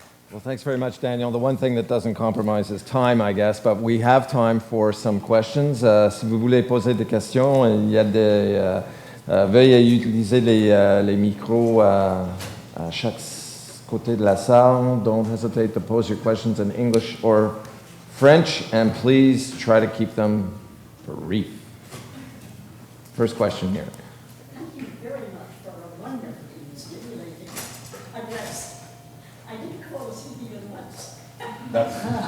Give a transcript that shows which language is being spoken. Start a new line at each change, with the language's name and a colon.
English: Well, thanks very much, Daniel. The one thing that doesn't compromise is time, I guess, but we have time for some questions.
French: Si vous voulez poser des questions, il y a des... veuillez utiliser les micros à chaque côté de la salle.
English: Don't hesitate to pose your questions in English or French, and please try to keep them brief. First question here. Thank you very much for a wonderfully stimulating address. I didn't call a CD even once.